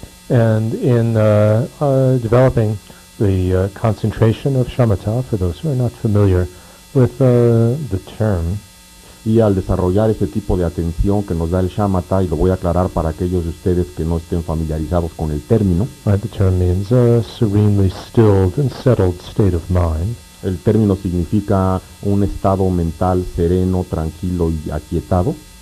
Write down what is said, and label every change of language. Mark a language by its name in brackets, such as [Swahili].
[English] And in developing the concentration of shamatha, for those who are not familiar with the term, [Spanish] y al desarrollar este tipo de atención que nos da el shamatha, y lo voy a aclarar para aquellos de ustedes que no estén familiarizados con el término. [English] Right, the term means a serenely stilled and settled state of mind. [Spanish] El término significa un estado mental sereno, tranquilo y aquietado.